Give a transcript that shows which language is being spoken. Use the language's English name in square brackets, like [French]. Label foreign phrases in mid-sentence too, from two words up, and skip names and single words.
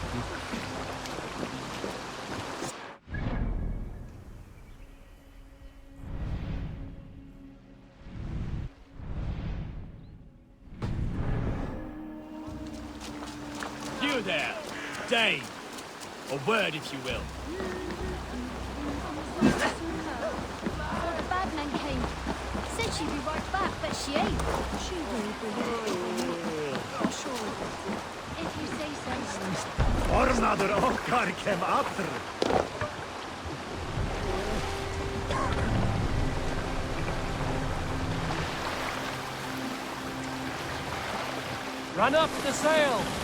[English] You there, Dane. A word, if you will. Before the bad men came. Said she'd be right back, but she ain't. She will be. I'm sure. If you say so. [Icelandic] Ornadur okkar kem aftur. [English] Run up the sail!